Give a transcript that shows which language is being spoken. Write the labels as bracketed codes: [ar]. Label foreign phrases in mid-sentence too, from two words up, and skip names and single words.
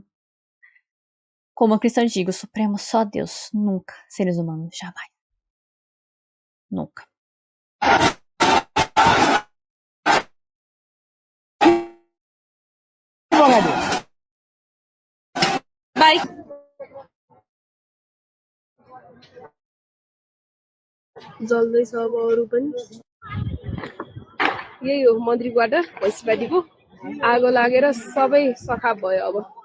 [pt] Como a cristã digo, Supremo só Deus, nunca seres humanos, jamais. Nunca. Bye. [ne] जल्दैछ अब अरू पनि यही हो मन्त्रीबाट भैँसीपाटीको आगो लागेर सबै सखाप भयो अब.